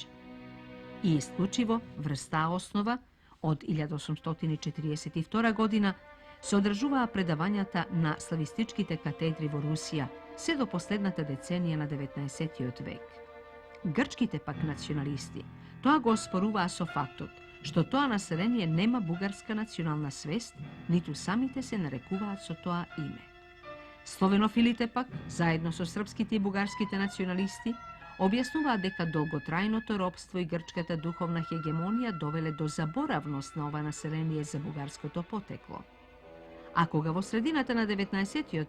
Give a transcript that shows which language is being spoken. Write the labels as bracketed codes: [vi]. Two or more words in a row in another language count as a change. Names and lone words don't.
[mk] И исклучиво врз таа основа, од 1842 година, се одржуваа предавањата на славистичките катедри во Русија, се до последната деценија на 19. век. Грчките пак националисти тоа го оспоруваа со фактот што тоа население нема бугарска национална свест, ниту самите се нарекуваат со тоа име. Словенофилите пак, заедно со српските и бугарските националисти, objasnува дека долготрајното робство и грчката духовна хегемонија довеле до заборавност на ова население за бугарското потекло. А кога во средината на 19.